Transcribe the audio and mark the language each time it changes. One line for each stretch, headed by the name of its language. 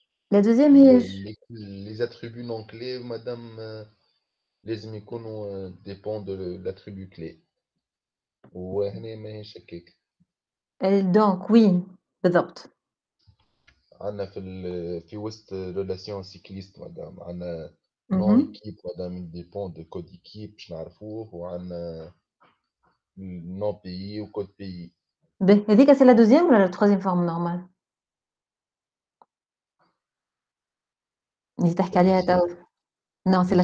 French: La deuxième est... Les attributs non clés, madame,
Arabic: لازم يكونوا
French: dépend de l'attribut clé.
Arabic: وهنا ماهيش هكاك.
French: Donc, oui,
Arabic: بالضبط. عندنا في وسط
French: relation cycliste
Arabic: مدام عندنا Mhm.
French: نوع équipe مدام dépend de code équipe
Arabic: باش نعرفوه وعندنا
French: nom pays و code pays. هذيك c'est la deuxième ou la troisième forme normale?
Arabic: اللي تحكي عليها توا.
French: Non, c'est la